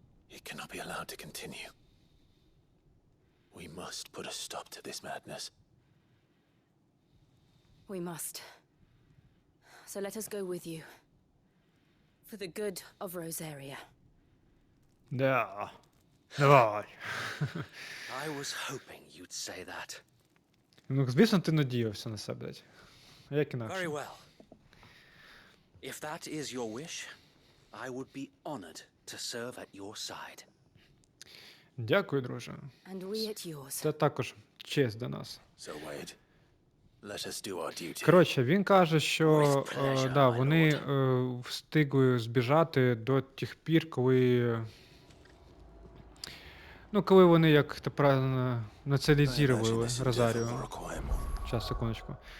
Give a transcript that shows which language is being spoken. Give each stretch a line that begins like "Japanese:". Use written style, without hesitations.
English: It cannot be allowed to continue. We must put a stop to this madness. We must. So let us go with you. For the good of Rosaria.
Ukrainian: Да. Давай.
English: I was hoping you'd say that.
Ukrainian: Ну, звісно, ти надіявся на себе, блядь. А як інакше?
English: Very well. If that is your wish, I would be honored to serve at your side.
Ukrainian: Дякую, друже.
English: And we at yours.
Ukrainian: Це також честь для нас.
English: So, Wade, let us do our duty.
Ukrainian: Коротше, він каже, що да, вони встигли збіжати до тих пір, коли... Ну, коли вони як то правильно націоналізували Розаріо. Щас, секундочку.